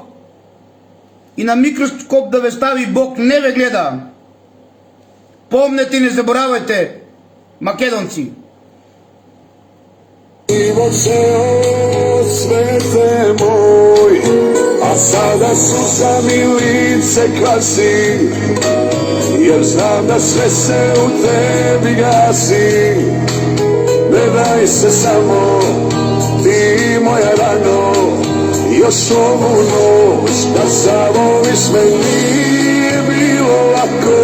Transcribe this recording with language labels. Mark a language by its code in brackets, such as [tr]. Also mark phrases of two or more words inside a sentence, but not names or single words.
[mk] И на микроскоп да ве стави Бог не ве гледа. Помнете и не заборавајте, македонци. [sr] Живот цел, свете мој, а сада суза ми лице кваси, jer znam da sve se u tebi gasi. Ne daj se samo ti moja rano, još ovu noć da zavoliš me, nije bilo lako.